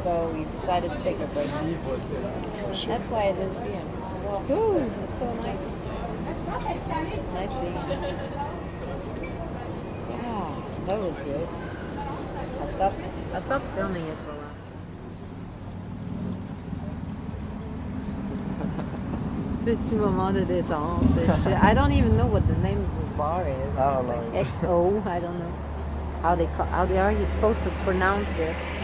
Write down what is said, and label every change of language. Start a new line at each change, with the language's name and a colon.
English: So we decided to take a break. That's why I didn't see him. Cool, that's so nice. I see. Yeah, that was good. I stopped filming it for a while.
French: Petit moment de détente.
English: I don't even know what the name of this bar is. I don't It's know. like XO. I don't know how they are you supposed to pronounce it.